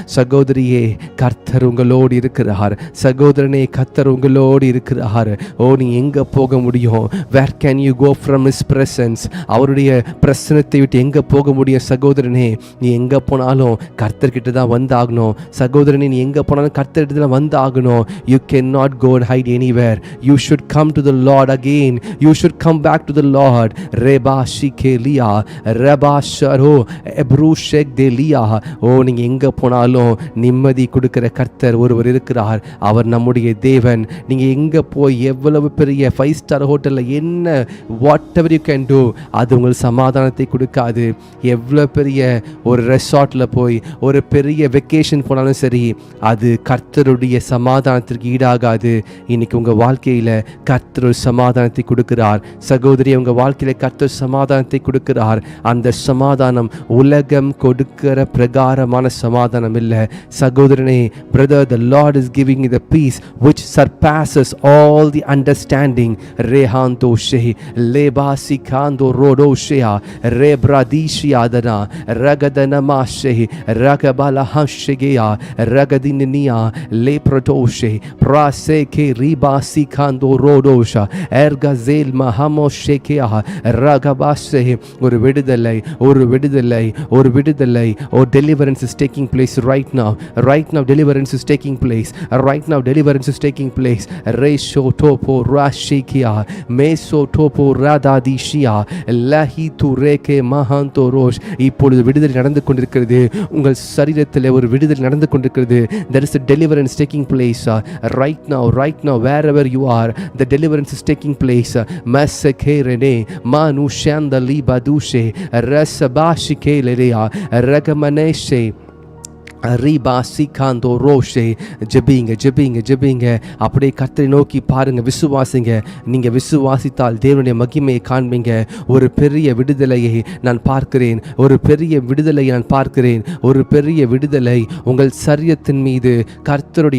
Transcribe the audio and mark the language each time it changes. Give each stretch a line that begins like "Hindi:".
Tamil: சகோதரியே, கர்த்தர் உங்களோடு இருக்கிறார். சகோதரனே, கர்த்தர் உங்களோடு இருக்கிறார். ஓ, நீ எங்கே போக முடியும்?
English: Where can you go from his presence?
Tamil: அவருடைய பிரசனத்தை விட்டு எங்கே போக முடியும்? சகோதரனே, நீ எங்கே போனாலும் கர்த்தர்கிட்ட தான் வந்தாகணும். சகோதரனே, நீ எங்கே போனாலும் கர்த்தர்கிட்ட தான் வந்தாகணும்.
English: You can cannot go and hide anywhere. You should come to the Lord again. You should come back to the Lord. Reba shikelia reba sharo ebrushek delia.
Tamil: ஓ நீங்கள் எங்கே போனாலும் நிம்மதி கொடுக்கிற கர்த்தர் ஒருவர் இருக்கிறார். அவர் நம்முடைய தேவன். நீங்கள் எங்கே போய் எவ்வளவு பெரிய 5 ஸ்டார் ஹோட்டலில் என்ன
English: whatever you can do,
Tamil: அது உங்களுக்கு சமாதானத்தை கொடுக்காது. எவ்வளோ பெரிய ஒரு ரெசார்ட்டில் போய் ஒரு பெரிய வெக்கேஷன் போனாலும் சரி, அது கர்த்தருடைய சமாதானத்திற்கு ஈடாகாது. இன்னைக்கு உங்கள் வாழ்க்கையில் கர்த்தர் ஒரு சமாதானத்தை கொடுக்கிறார். சகோதரி, உங்கள் வாழ்க்கையில் கர்த்தர் சமாதானத்தை கொடுக்கிறார். அந்த சமாதானம் உலகம் கொடுக்கிற பிரகாரமான சமாதானம் இல்லை. சகோதரனே,
English: Brother, the Lord is giving you the peace which surpasses all the understanding. Rehanto she lebasi kando rodo shea rebradishi adana ragadana mashe ragabala hashegea ragadininia leprodoshe praseke ribasi kando rodosha ergazel mahamo shekea ragabase.
Tamil: ஒரு விடுதலை, ஒரு விடுதலை, ஒரு விடுதலை.
English: Oh, deliverance is taking place right now. Right now deliverance is taking place. Right now deliverance is taking place. Resho topo rashikia meso topo radadishia lahi tureke mahanto rosh.
Tamil: இப்பொழுது விடுதலை நடந்து கொண்டிருக்கிறது. உங்கள் சரீரத்தில் ஒரு விடுதலை நடந்து கொண்டிருக்கிறது.
English: There is a deliverance taking place right now. Right now, wherever you are, the deliverance is taking place. Masakerene manushanda libadushe rasabashike lerea ragamaneshe ரீபா சீகாந்தோ ரோஷே.
Tamil: ஜெபிங்க ஜெபிங்க ஜெபிங்க. அப்படியே கர்த்தரை நோக்கி பாருங்க, விசுவாசிங்க. நீங்கள் விசுவாசித்தால் தேவனுடைய மகிமையை காண்பீங்க. ஒரு பெரிய விடுதலையை நான் பார்க்கிறேன். ஒரு பெரிய விடுதலையை நான் பார்க்கிறேன். ஒரு பெரிய விடுதலை உங்கள் சரீரத்தின் மீது கர்த்தருடைய